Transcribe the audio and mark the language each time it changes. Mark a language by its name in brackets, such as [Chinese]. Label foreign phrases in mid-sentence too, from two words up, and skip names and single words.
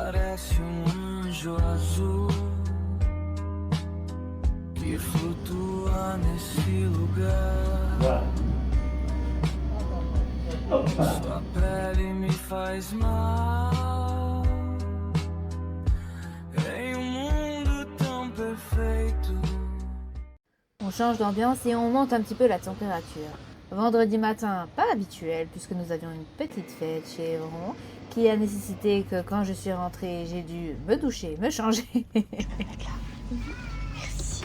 [Portuguese] parece anjo azul que flutua nesse lugar. Sua pele me faz mal em mundo tão perfeito. [French] On change d'ambiance et on monte un petit peu la température. Vendredi matin, pas habituel puisque nous avions une petite fête chez Evron qui a nécessité que quand je suis rentrée, j'ai dû me doucher, me changer. Merci.